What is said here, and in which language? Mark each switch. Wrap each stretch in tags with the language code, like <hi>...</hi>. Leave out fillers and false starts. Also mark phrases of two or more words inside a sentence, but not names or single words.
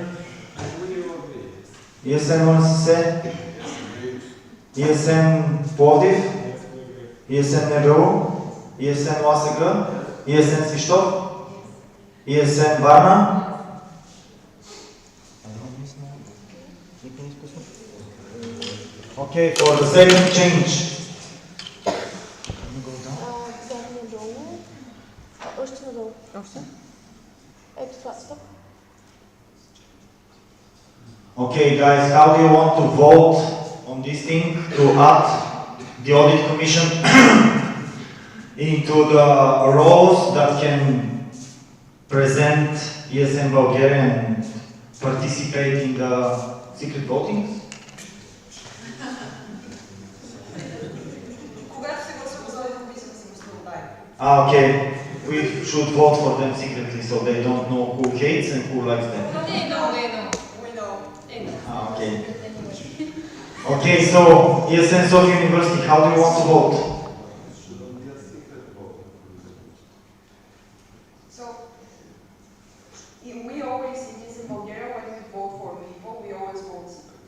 <en>Yes, anyone say? ESN Пловдив, ESN НГУ, ESN ЛАСГ, ESN Свищов, ESN Варна. Okay, for the second change.</en> <bg>Бяхме надолу. Още надолу. Още? Ето това, стоп.</bg> <en>Okay, guys, how do you want to vote on this thing to add the audit commission into the roles that can present ESN Bulgaria and participate in the secret voting?</en> <bg>Когато се гласува за една комисия, се гласува дай.</bg> <en>Okay, we should vote for them secretly so they don't know who hates and who likes them. We know. Okay. Okay, so ESN Sofia University, how do you want to vote? So, we always, it is in Bulgaria, when we vote for people, we always vote secretly.</en>